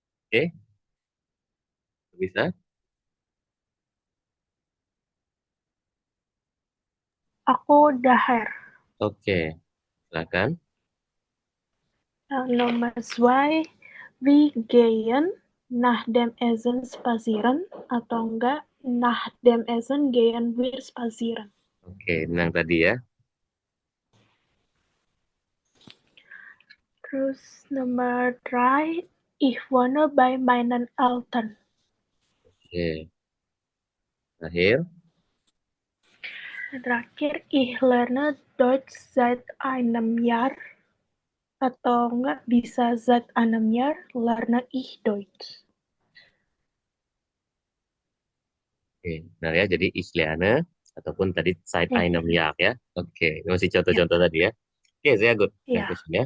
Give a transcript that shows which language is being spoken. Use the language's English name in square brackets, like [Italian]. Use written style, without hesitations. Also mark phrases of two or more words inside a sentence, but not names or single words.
[Indonesian] Oke, bisa? Aku daher. Oke, silakan. Nomor 2, [German] we gehen nach dem Essen spazieren [Indonesian] atau enggak [German] nach dem Essen gehen wir spazieren. [Indonesian] Oke, yang tadi ya. Terus nomor 3, [German] ich wohne bei meinen Eltern. [Indonesian] Oke, terakhir. Terakhir, [German] ich lerne Deutsch seit einem Jahr [Indonesian] atau enggak [German] bisa seit einem Jahr lerne ich Deutsch. [Indonesian] Oke, benar ya. Jadi Isliane ataupun tadi side Eh, [German] einem Jahr [Indonesian] ya. Oke, ini masih ya, contoh-contoh tadi ya. Oke, saya good. Yang ya, question ya.